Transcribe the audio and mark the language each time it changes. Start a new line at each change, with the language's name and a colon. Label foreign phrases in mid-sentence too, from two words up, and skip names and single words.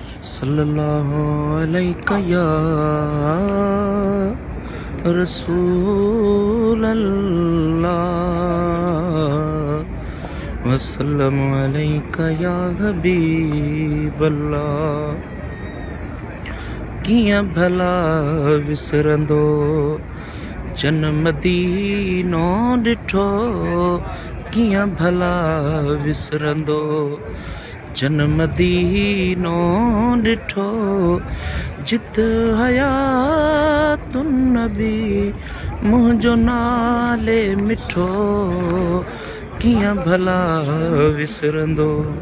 Arabic: صلی اللہ علیہ یا رسول اللہ، وسلم علیک یا حبیب اللہ۔
Sindhi: کیاں بھلا وسرندو جن مدینو ڏٺو، ڪيئن ڀلا وسرندو جن مدينو ڏٺو، جت حيات النبي منهنجو نالي مٺو، ڪيئن ڀلا وسرندو؟